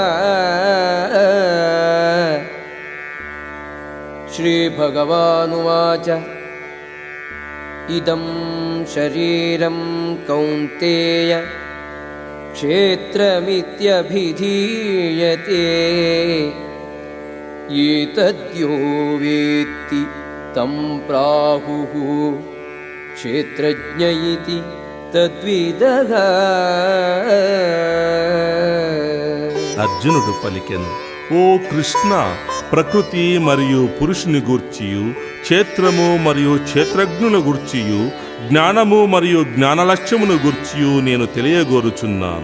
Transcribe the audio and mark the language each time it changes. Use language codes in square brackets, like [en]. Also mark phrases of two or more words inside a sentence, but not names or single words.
[sa] श्रीभगवानुवाच इदं शरीरं कौन्तेय क्षेत्रमित्यभिधीयते एतद्यो वेत्ति तं प्राहुः क्षेत्रज्ञ इति తద్విదః. [te] అర్జునుడు పలికెను, ఓ కృష్ణ, ప్రకృతి మరియు పురుషుని గూర్చియు, క్షేత్రము మరియు క్షేత్రజ్ఞుల గూర్చియు, జ్ఞానము మరియు జ్ఞానలక్ష్యమును గూర్చియు నేను తెలియగోరుచున్నాను.